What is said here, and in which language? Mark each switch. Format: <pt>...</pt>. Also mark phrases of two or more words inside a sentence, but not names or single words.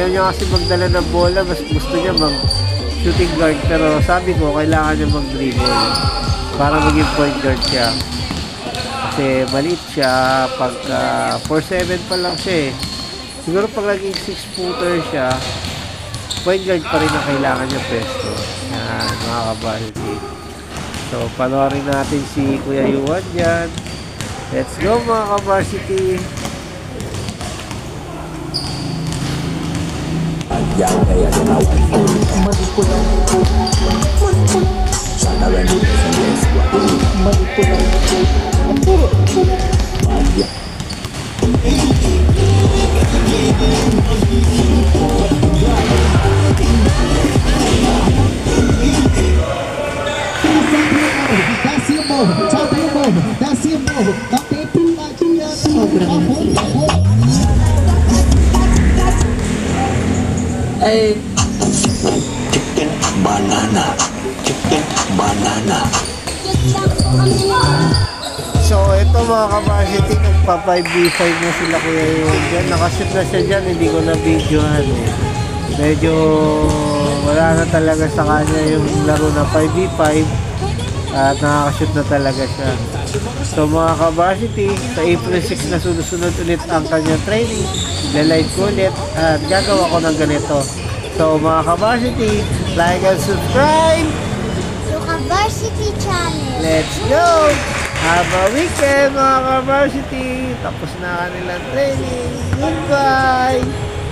<tl>Ayaw niya kasi magdala ng bola, mas gusto niya</tl> <en>shooting guard,</en> <tl>pero sabi ko kailangan niya mag-dribble para maging</tl> <en>point guard</en> <tl>siya kasi maliit siya. Pagka 4'7" pa lang siya, eh. Siguro pag naging 6-footer siya,</tl> <en>point guard</en> <tl>pa rin ang kailangan niya pwesto. Yan mga ka-varsity. So panoorin natin si Kuya Yuan dyan.</tl> <en>Let's go</en> <tl>mga ka-varsity. Yang kaya ginawa.</tl> <pt>Sana Desce o morro, sobe o morro, desce o morro, não tem piladinha.</pt> <en>Chicken banana. Chicken banana.</en> <tl>So, ito mga kabasity, nagpa 5v5 na sila Kuya Iwan dyan. Nakashoot na siya dyan, hindi ko na videohan eh. Medyo wala na talaga sa kanya yung laro na 5v5 at nakakashoot na talaga siya. So mga kabasity, sa April 6 na sunod ulit ang kanyang training. Lalive ko ulit at gagawa ko ng ganito. So mga kabasity,</tl> <en>like and subscribe!</en> <tl>Luka Varsity Channel.</tl> <en>Let's go! Have a weekend</en> <tl>mga ka-varsity! Tapos na kanilang training.</tl> <en>Goodbye!</en>